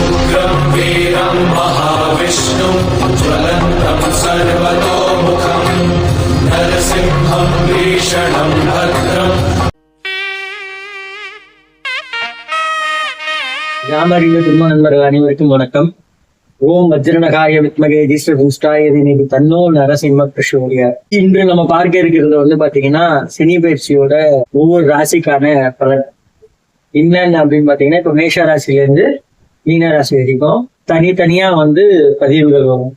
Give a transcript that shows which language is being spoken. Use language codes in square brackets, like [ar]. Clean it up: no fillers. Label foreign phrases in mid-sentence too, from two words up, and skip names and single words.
[sa] उग्रं वीरं महाविष्णुं ज्वलन्तं सर्वतोमुखं नरसिंहं भीषणं भद्रम्. [ta] ராமறிந்த திரும்ப நண்பர்கள் அனைவருக்கும் வணக்கம். [sa] ஓம் வஜ்ரநகாய வித்மகே தீஸ்வரபூஷ்டாய தீமஹி தன்னோ நரசிம்ம பிரசோதயாத். [ta] இன்று நம்ம பார்க்க இருக்கிறது பாத்தீங்கன்னா சனி பயிற்சியோட ஒவ்வொரு ராசிக்கான பலன் என்னன்னு அப்படின்னு பாத்தீங்கன்னா, இப்ப மேஷ ராசில இருந்து மீன ராசி வரைக்கும் தனித்தனியா பதிவுகள் வரும்.